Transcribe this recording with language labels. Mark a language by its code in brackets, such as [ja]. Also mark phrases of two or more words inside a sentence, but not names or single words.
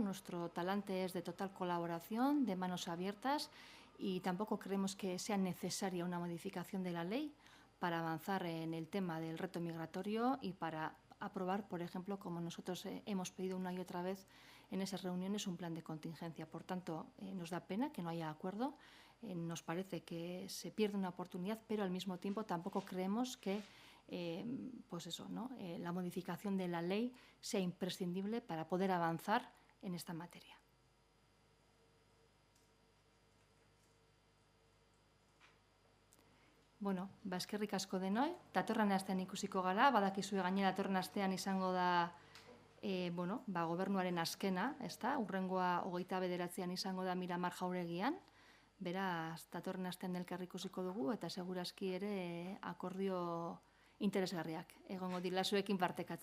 [es] Nuestro talante es de total colaboración, de manos abiertas, y tampoco creemos que sea necesaria una modificación de la ley, para avanzar en el tema del reto migratorio y para aprobar, por ejemplo, como nosotros hemos pedido una y otra vez en esas reuniones, un plan de contingencia. Por tanto, nos da pena que no haya acuerdo. Nos parece que se pierde una oportunidad, pero al mismo tiempo tampoco creemos que la modificación de la ley sea imprescindible para poder avanzar en esta materia. [eu] Bueno, eskerrik asko denoi, datorren astean ikusiko gara, badakizue gainera datorren astean izango da gobernuaren azkena, ezta? Hurrengoa 29an izango da Miramar Jauregian, beraz, datorren astean elkar ikusiko dugu eta segurazki ere akordio interesgarriak egongo dira zuekin partekatzeko.